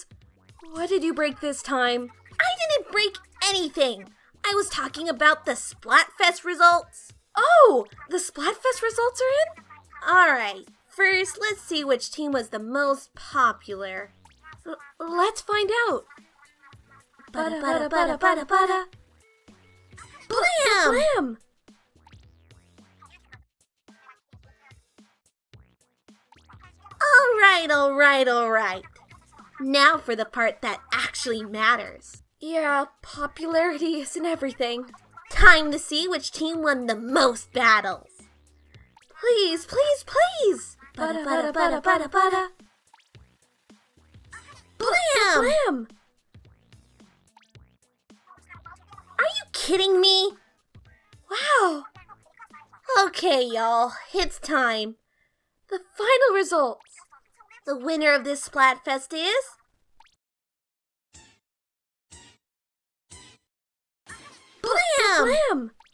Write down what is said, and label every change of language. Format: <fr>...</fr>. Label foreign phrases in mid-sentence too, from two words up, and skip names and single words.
<en>What did you break this time? I didn't break anything. I was talking about the Splatfest results. Oh, the Splatfest results are in? Alright, first let's see which team was the most popular. Let's find out. Bada bada bada bada bada. Blam! Blam! Alright. Now for the part that actually matters. Yeah, popularity isn't everything. Time to see which team won the most battles. Please. Bada bada bada bada bada. Blam! Are you kidding me? Wow. Okay, y'all, it's time. The final results. The winner of this Splatfest is... Blam!</en>